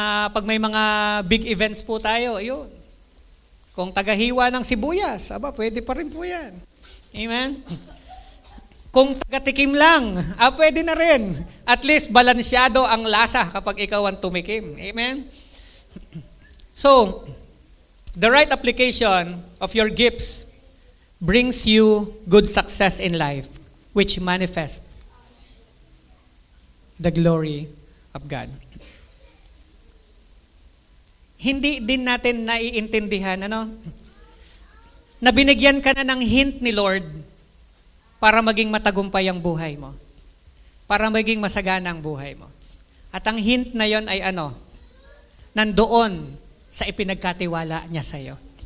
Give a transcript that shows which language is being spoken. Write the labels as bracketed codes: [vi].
[tl] Pag may mga big events po tayo, ayun. Kung tagahiwa ng sibuyas, pwede pa rin po yan. Amen? Kung tagatikim lang, pwede na rin. At least balansyado ang lasa kapag ikaw ang tumikim. Amen? [en] So, the right application of your gifts brings you good success in life, which manifests the glory of God. [tl] hindi din natin naiintindihan, na binigyan ka na ng hint ni Lord para maging matagumpay ang buhay mo. Para maging masagana ang buhay mo. At ang hint na yon ay nandoon sa ipinagkatiwala niya sa iyo.